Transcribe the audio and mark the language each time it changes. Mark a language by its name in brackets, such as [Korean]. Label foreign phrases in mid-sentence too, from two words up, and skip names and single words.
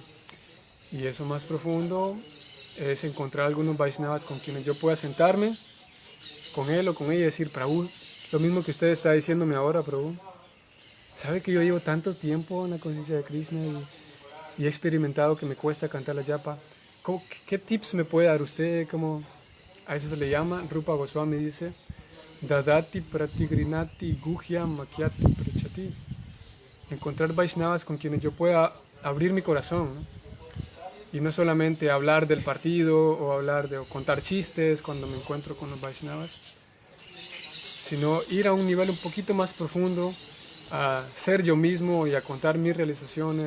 [Spanish] Y eso más profundo es encontrar algunos Vaishnavas con quienes yo pueda sentarme, con él o con ella y decir, Prabhu, lo mismo que usted está diciéndome ahora, Prabhu. ¿Sabe que yo llevo tanto tiempo en la conciencia de Krishna y he experimentado que me cuesta cantar la japa? ¿Qué tips me puede dar usted? ¿Cómo? A eso se le llama, Rupa Goswami dice, [Sanskrit] Dadati pratigrinati guhya makyati prachati. [Spanish] Encontrar Vaishnavas con quienes yo pueda abrir mi corazón, ¿no? Y no solamente hablar del partido o contar chistes cuando me encuentro con los Vaishnavas, sino ir a un nivel un poquito más profundo, a ser yo mismo y a contar mis realizaciones.